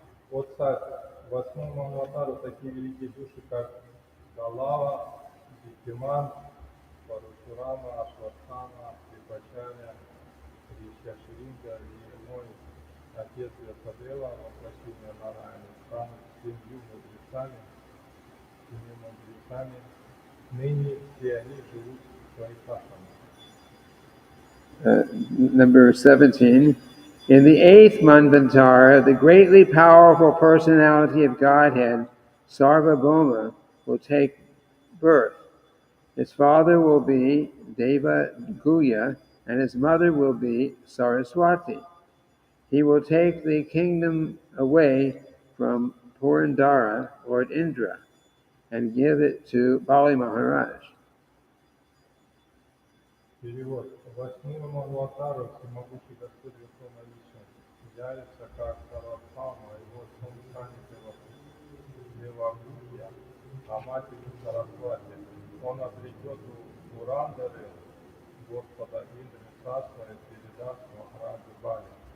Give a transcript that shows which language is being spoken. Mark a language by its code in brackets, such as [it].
[ru] Вот так, восьмому аватару такие великие души, как Галава, Дикиман, Парашурама, Ашватхана, Крипачаря, Ришашринга и мой отец Вясадева, воплощение Нараяна, станут 7 мудрецами, ныне все они живут в своих ашрамах. [en] Number 17. In the 8th Manvantara, the greatly powerful personality of Godhead, Sarvabhauma, will take birth. His father will be Deva Guya, and his mother will be Saraswati. He will take the kingdom away from Purandara, Lord Indra, and give it to Bali Maharaj. [ru] Перевод. Восьмому аватару всемогущий Господь Верховной Личности явится как Сарвабхаума, его сын станет Девагудья, а матерью Сарасвати. Он обретет у Пурандары Господа Индры царство и передаст Махараджу Бали.